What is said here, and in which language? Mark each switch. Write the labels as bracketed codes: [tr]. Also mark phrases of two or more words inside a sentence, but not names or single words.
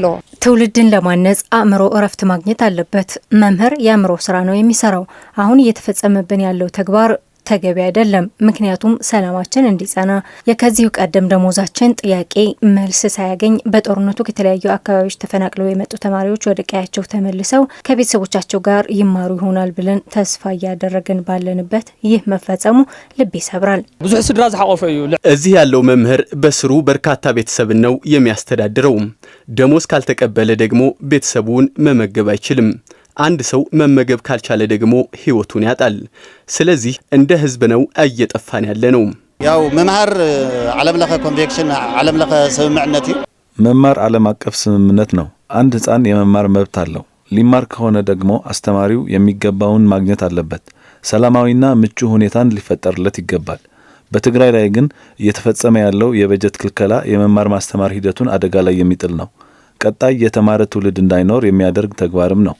[am] ትውልድን ለማነጽ አእምሮ እረፍት ማግኘት አለበት። መምህር የአእምሮ ስራ ነው የሚሰራው። አሁን እየተፈጸመብን ያለው ተግባር ተገቢ አይደለም። ምክንያቱም ሰላማችን እንዲጸና የከዚሁ ቀደም ደሞዛችን ጥያቄ መልስ ሳያገኝ በጦርነቱ ከተለያዩ አካባቢዎች ተፈናቅለው የመጡ ተማሪዎች ወደ ቀያቸው ተመልሰው ከቤተሰቦቻቸው ጋር ይማሩ ይሆናል ብለን ተስፋ እያደረግን ባለንበት ይህ መፈጸሙ ልብ ይሰብራል። [ti] ብዙ ስድራ ዝሐቆፈ እዩ። [am] እዚህ ያለው መምህር በስሩ በርካታ ቤተሰብ ነው የሚያስተዳድረው። ደሞዝ ካልተቀበለ ደግሞ ቤተሰቡን መመገብ አይችልም። አንድ ሰው መመገብ ካልቻለ ደግሞ ህይወቱን ያጣል። ስለዚህ እንደ ህዝብ ነው እየጠፋን ያለ ነው። ያው መማር [ti] ዓለም ለኸ [am] ኮንቬክሽን [ti] ዓለም ለኸ [am] ስምምነት መማር ዓለም አቀፍ ስምምነት ነው። አንድ ህፃን የመማር መብት አለው። ሊማር ከሆነ ደግሞ አስተማሪው የሚገባውን ማግኘት አለበት። ሰላማዊና ምቹ ሁኔታን ሊፈጠርለት ይገባል። በትግራይ ላይ ግን እየተፈጸመ ያለው የበጀት ክልከላ የመማር ማስተማር ሂደቱን አደጋ ላይ የሚጥል ነው። ቀጣይ የተማረ ትውልድ እንዳይኖር የሚያደርግ ተግባርም ነው።